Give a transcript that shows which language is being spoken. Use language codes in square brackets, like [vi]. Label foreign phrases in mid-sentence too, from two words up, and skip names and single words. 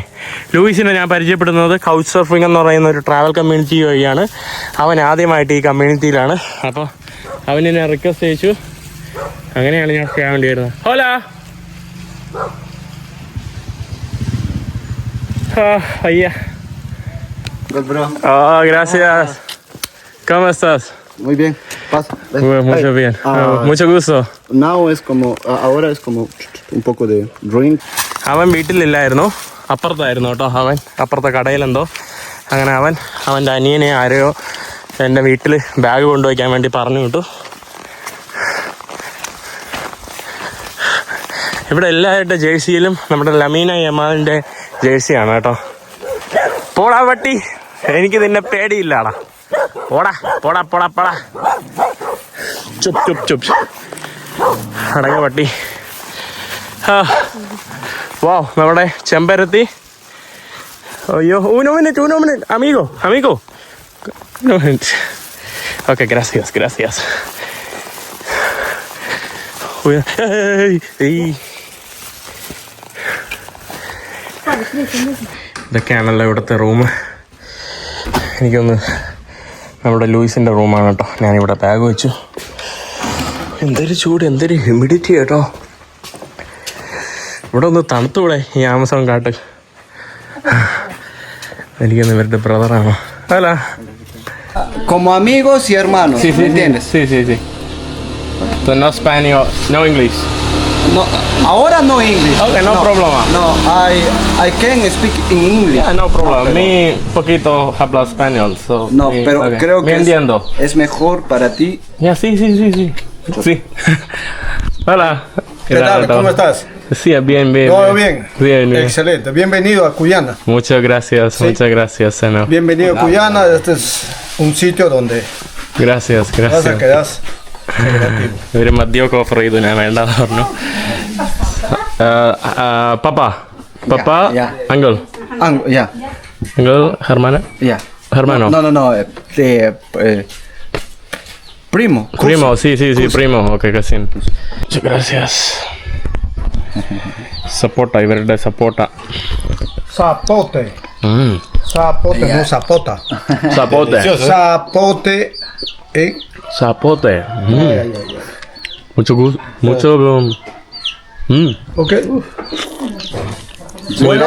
[ml] ലൂയിസിനെ ഞാൻ പരിചയപ്പെടുന്നത് കൗച്ച് സർഫിംഗ് എന്ന് പറയുന്ന ഒരു ട്രാവൽ കമ്മ്യൂണിറ്റി വഴിയാണ്. അവൻ ആദ്യമായിട്ട് ഈ കമ്മ്യൂണിറ്റിയിലാണ്. അപ്പോൾ അവന് ഞാൻ റിക്വസ്റ്റ് ചെയ്യിച്ചു. അങ്ങനെയാണ് ഞാൻ ചെയ്യാൻ വേണ്ടി വരുന്നത്. ഹോലാ, അയ്യ. [en] Good, bro. [es] Gracias. ¿Cómo estás? Muy bien. Pasa. Mucho bien. Mucho gusto. Now es como, ahora es como un poco de drink. [ml] അവൻ വീട്ടിലില്ലായിരുന്നു, അപ്പുറത്തായിരുന്നു കേട്ടോ. അവൻ അപ്പുറത്തെ കടയിലെന്തോ. അങ്ങനെ അവൻ്റെ അനിയനെ ആരെയോ എൻ്റെ വീട്ടിൽ ബാഗ് കൊണ്ടുവയ്ക്കാൻ വേണ്ടി പറഞ്ഞു വിട്ടു. ഇവിടെ എല്ലാവരുടെ ജേഴ്സിയിലും നമ്മുടെ ലമീന യമാലിൻ്റെ ജേഴ്സിയാണ് കേട്ടോ. പോടാ പട്ടി, എനിക്ക് നിന്നെ പേടിയില്ലാടാ. പോടാ പോടാ പോടാ പോടാ. [hi] चुप चुप चुप. [ml] അടങ്ങ പട്ടി. വാ, നമ്മുടെ ചെമ്പരത്തി. അയ്യോ, [es] uno minute, amigo. Okay, gracias. [ml] ഇതൊക്കെയാണല്ലോ ഇവിടുത്തെ റൂം. എനിക്കൊന്ന് നമ്മുടെ ലൂയിസിൻ്റെ റൂമാണ് കേട്ടോ. ഞാനിവിടെ ബാഗ് വെച്ചു. എന്തൊരു ചൂട്, എന്തൊരു ഹ്യൂമിഡിറ്റി കേട്ടോ. ഇവിടെ ഒന്ന് തണുത്തൂടെ ഈ ആമസോൺ കാട്ട്. എനിക്കൊന്ന് ഇവരുടെ ബ്രദറാണോ? അല്ല, [es] Como amigos y hermanos, ¿me entiendes? Sí. [en] So no Spanish, no English. [es] No, ahora no English. Okay, no problema. [en] No, I can speak in English. Yeah, no problem. [es] Mi poquito habla español, so. No, pero okay. creo Me que entiendo. es mejor para ti. Ya, sí. Sí. Hola. ¿Qué tal? ¿Cómo estás? Sí, bien. ¿Todo bien? Bien. Excelente. Bienvenido a Cuyana. Muchas gracias, Seno. Bienvenido a Cuyana. Este es un sitio donde Gracias. vas a quedar creativo. [ml] ഒരു മദ്യമൊക്കെ ഓഫർ ചെയ്തു, ഞാൻ വേണ്ടെന്ന് പറഞ്ഞു. പപ്പ [en] Yeah. [ml] അങ്കിൾ [en] Yeah. [es] ഹെർമാനോ. No. Primo. Primo, sí, primo. [en] Okay, cousin. [es] Muchas gracias. [ml] സപ്പോട്ട, ഇവരുടെ സപ്പോട്ട. [es] Zapote. Zapote, no zapota. Zapote. Zapote. Zapote. Mucho gusto. Okay. Bueno,